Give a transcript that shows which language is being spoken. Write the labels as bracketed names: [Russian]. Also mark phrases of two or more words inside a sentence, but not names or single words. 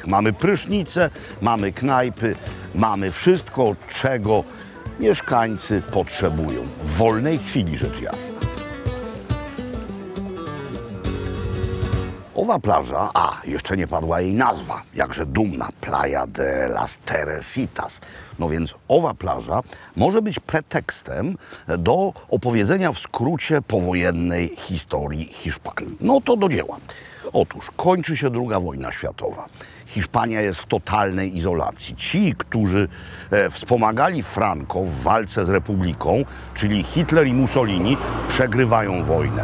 [Polish] Mamy prysznice, mamy knajpy, mamy wszystko, czego mieszkańcy potrzebują w wolnej chwili, rzecz jasna. Owa plaża, jeszcze nie padła jej nazwa, jakże dumna, Playa de las Teresitas. No więc owa plaża może być pretekstem do opowiedzenia w skrócie powojennej historii Hiszpanii. No to do dzieła. Otóż kończy się II wojna światowa. Hiszpania jest w totalnej izolacji. Ci, którzy wspomagali Franco w walce z Republiką, czyli Hitler i Mussolini, przegrywają wojnę.